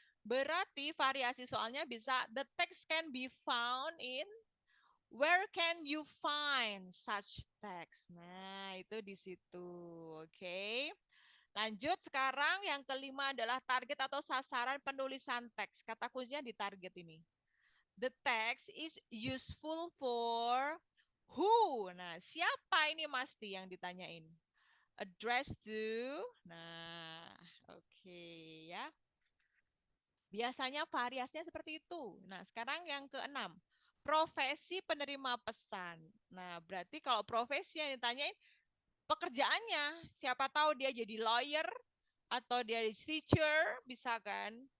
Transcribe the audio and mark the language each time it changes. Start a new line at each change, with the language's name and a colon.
Indonesian: Berarti variasi soalnya bisa,
English: the text can be found in, where can you find such text?
Indonesian: Nah, itu di situ. Oke. Lanjut sekarang yang kelima adalah target atau sasaran penulisan teks. Kata kuncinya di target ini.
English: The text is useful for who?
Indonesian: Nah, siapa ini Masti yang ditanyain?
English: Address to.
Indonesian: Nah, oke ya. Biasanya variasinya seperti itu. Nah, sekarang yang keenam. Profesi penerima pesan. Nah, berarti kalau profesi yang ditanyain pekerjaannya, siapa tahu dia jadi lawyer atau dia jadi teacher, bisa kan?